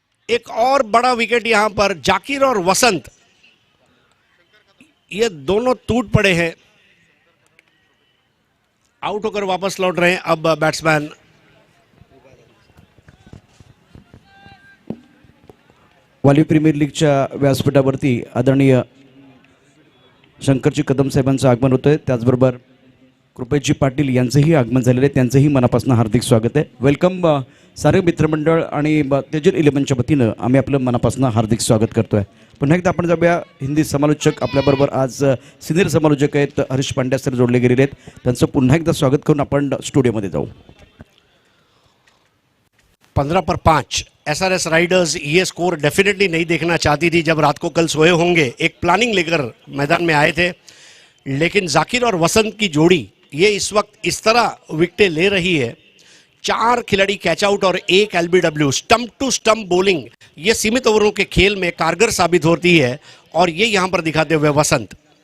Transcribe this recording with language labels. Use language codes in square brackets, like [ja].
[hi] एक और बड़ा विकेट यहां पर, जाकिर और वसंत ये दोनों टूट पड़े हैं, आउट होकर वापस लौट रहे हैं अब बैट्समैन। [mr] वाली प्रीमियर लीगच्या व्यासपीठावरती आदरणीय शंकरजी कदम साहेबांचं आगमन होतं आहे, त्याचबरोबर कृपेशजी पाटील यांचंही आगमन झालेलं आहे, त्यांचंही मनापासून हार्दिक स्वागत आहे. वेलकम सारे मित्रमंडळ आणि तेजल 11च्या वतीनं आम्ही आपलं मनापासून हार्दिक स्वागत करतो आहे. पुन्हा एकदा आपण जाऊया हिंदी समालोचक आपल्याबरोबर आज सिनियर समालोचक आहेत हरीश पांड्या सर जोडले गेलेले आहेत, त्यांचं पुन्हा एकदा स्वागत करून आपण स्टुडिओमध्ये जाऊ. [hi] 15 पर 5 एसआरएस राइडर्स ये स्कोर डेफिनेटली नहीं देखना चाहती थी जब रात को कल सोए होंगे, एक प्लानिंग लेकर मैदान में आए थे, लेकिन जाकिर और वसंत की जोड़ी ये इस वक्त इस तरह विकेटें ले रही है, 4 खिलाड़ी कैच आउट और 1 LBW, stump to stump bowling ये सीमित ओवरों के खेल में कारगर साबित होती है, और ये यहां पर दिखाते हुए वसंत।